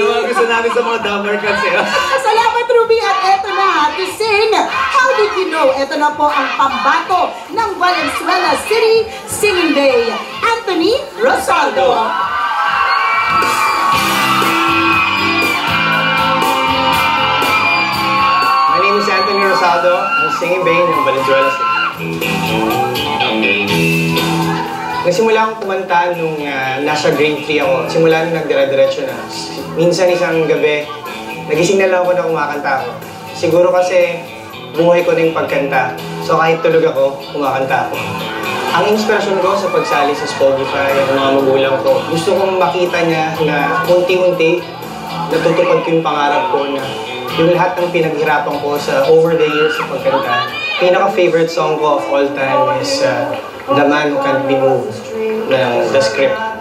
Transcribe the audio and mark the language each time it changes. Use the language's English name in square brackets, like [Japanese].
[Filipino] Ano ang gusto natin sa mga dumber cats eh? Salamat, Ruby! At eto na, to sing How Did You Know? Eto na po ang pambato ng Valenzuela City Singing Bay, Anthony Rosaldo. [English] My name is Anthony Rosaldo. I'm singing bay ng Valenzuela City. [Filipino] Nagsimula akong kumanta nung nasa grade 3 ako. Simula nung nagdira-diretso na. Minsan isang gabi, nagising na lang ako na kumakanta ako. Siguro kasi buhay ko na yung pagkanta. So kahit tulog ako, kumakanta ako. Ang inspirasyon ko sa pagsali sa Spotify, ang mga magulang ko, gusto kong makita niya na unti-unti natutupad ko yung pangarap ko na yung lahat ng pinaghirapan ko sa over the years sa pagkanta. Pinaka-favorite song ko of all time is The Man Who Can't Be Moved ng The Script.